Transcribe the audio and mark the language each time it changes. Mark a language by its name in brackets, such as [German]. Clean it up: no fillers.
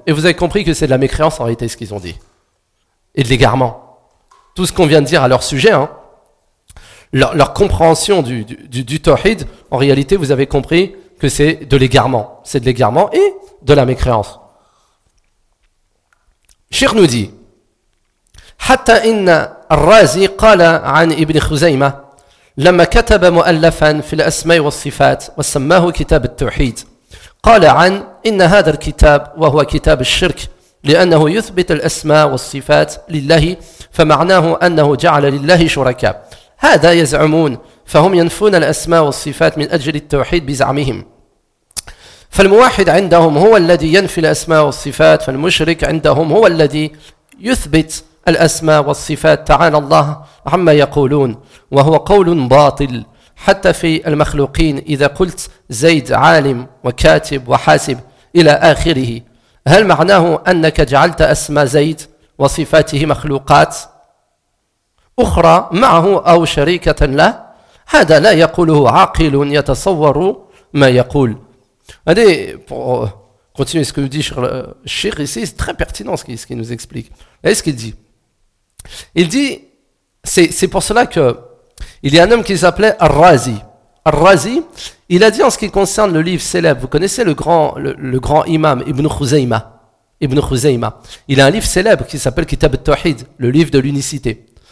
[French] Et vous avez compris que c'est de la mécréance en réalité ce qu'ils ont dit. Et de l'égarement. Tout ce qu'on vient de dire à leur sujet, hein, leur compréhension du tawhid, en réalité vous avez compris que c'est de l'égarement. C'est de l'égarement et de la mécréance. Shir nous dit [Arabic] حَتَّا إِنَّ الرَّازِي قَالَ عَنْ إِبْنِ خُزَيْمَةَ لما كتب مؤلفا في الأسماء والصفات وسماه كتاب التوحيد قال عن إن هذا الكتاب وهو كتاب الشرك لأنه يثبت الأسماء والصفات لله فمعناه أنه جعل لله شركاء هذا يزعمون فهم ينفون الأسماء والصفات من أجل التوحيد بزعمهم فالموحد عندهم هو الذي ينفي الأسماء والصفات فالمشرك عندهم هو الذي يثبت الأسماء والصفات تعالى الله عما يقولون وهو قول باطل حتى في المخلوقين إذا قلت زيد عالم وكاتب وحاسب إلى آخره هل معناه أنك جعلت أسماء زيد وصفاته مخلوقات أخرى معه أو شريكة له هذا لا يقوله عاقل يتصور ما يقول. [French] Allez, pour continuer ce que nous dit Cheikh ici, c'est très pertinent ce qu'il nous explique. Et ce qu'il dit, il dit, c'est pour cela que il y a un homme qui s'appelait Ar-Razi. Ar-Razi, il a dit en ce qui concerne le livre célèbre, vous connaissez le grand imam Ibn Khuzaymah, il a un livre célèbre qui s'appelle Kitab al-Tawhid, le livre de l'unicité.